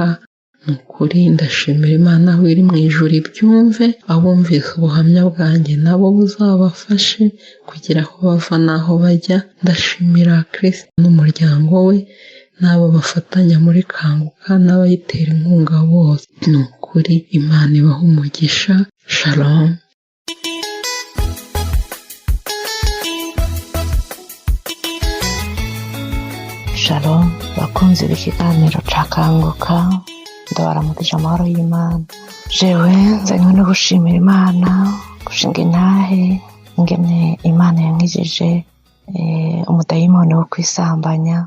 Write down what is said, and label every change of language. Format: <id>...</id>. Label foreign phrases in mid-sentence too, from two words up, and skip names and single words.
<rn>Ni ukuri ndashimira Imana aho iri mu ijuru ibyumve, abumvise ubuhamya bwanjye nabo buzabafashe kugira aho bava n'aho bajya. Ndashimira Chris n'umuryango we n'abo bafatanya muri Kanguka n'abayitera inkunga bose. Ni ukuri Imana ibaha umugisha. Shalom. Shalom bakunzi b'ikiganiro ca Kanguka, ndabaramukije amahoro y'Imana. Jewe nzanywe no gushimira Imana, gushinga intahe ingene Imana yankijije umudayimoni wo kwisambanya.</rn>